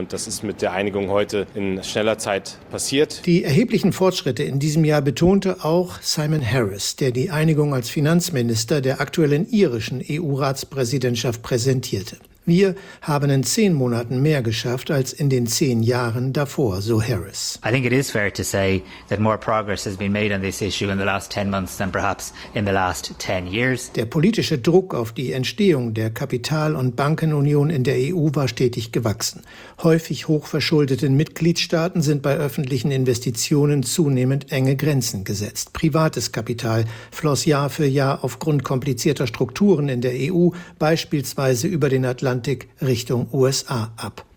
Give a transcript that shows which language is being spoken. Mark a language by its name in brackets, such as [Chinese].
[German] Und das ist mit der Einigung heute in schneller Zeit passiert. Die erheblichen Fortschritte in diesem Jahr betonte auch Simon Harris, der die Einigung als Finanzminister der aktuellen irischen EU-Ratspräsidentschaft präsentierte. Wir haben in 10 Monaten mehr geschafft als in den 10 Jahren davor, so Harris. [English] I think it is fair to say that more progress has been made on this issue in the last 10 months than perhaps in the last 10 years. [German] Der politische Druck auf die Entstehung der Kapital- und Bankenunion in der EU war stetig gewachsen. Häufig hochverschuldeten Mitgliedstaaten sind bei öffentlichen Investitionen zunehmend enge Grenzen gesetzt. Privates Kapital floss Jahr für Jahr aufgrund komplizierter Strukturen in der EU, beispielsweise über den Atlantik Richtung USA ab.